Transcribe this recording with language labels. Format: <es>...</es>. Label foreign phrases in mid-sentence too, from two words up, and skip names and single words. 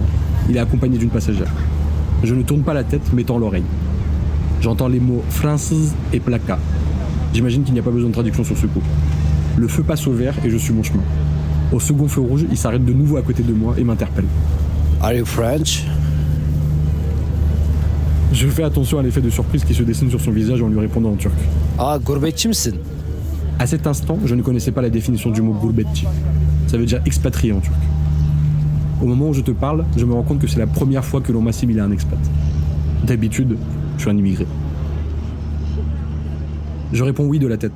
<fr>Il est accompagné d'une passagère. Je ne tourne pas la tête, mais tends l'oreille. J'entends les mots « française » et « placa ». J'imagine qu'il n'y a pas besoin de traduction sur ce coup. Le feu passe au vert et je suis mon chemin. Au second feu rouge, il s'arrête de nouveau à côté de moi et m'interpelle.</fr> <en>Are you French?</en> <fr>Je fais attention à l'effet de surprise qui se dessine sur son visage en lui répondant en turc.</fr> <tr>Ah, gurbetçi misin?</tr> <fr>À cet instant, je ne connaissais pas la définition du mot gurbetçi. Ça veut dire expatrié en turc. Au moment où je te parle, je me rends compte que c'est la première fois que l'on m'assimile à un expat. D'habitude, je suis un immigré. Je réponds oui de la tête.</fr>